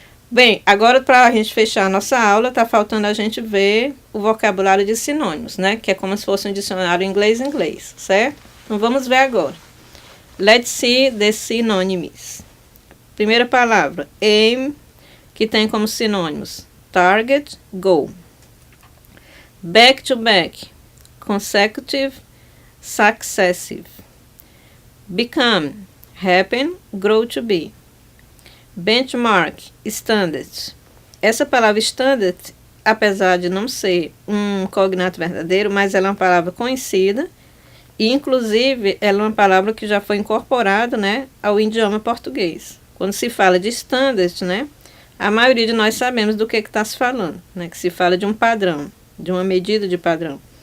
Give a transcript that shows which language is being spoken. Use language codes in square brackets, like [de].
[pt] Bem, agora para a gente fechar a nossa aula, tá faltando a gente ver o vocabulário de sinônimos, né? Que é como se fosse um dicionário inglês-inglês, certo? Então, vamos ver agora. [en] Let's see the synonyms. [pt] Primeira palavra, [en] aim, [pt] que tem como sinônimos [en] target, goal. Back to back, consecutive, successive. Become, happen, grow to be. Benchmark, standard. [pt] Essa palavra standard, apesar de não ser um cognato verdadeiro, mas ela é uma palavra conhecida e, inclusive, ela é uma palavra que já foi incorporada, né, ao idioma português. Quando se fala de standard, né, a maioria de nós sabemos do que está se falando, né, que se fala de um padrão, de uma medida de padrão.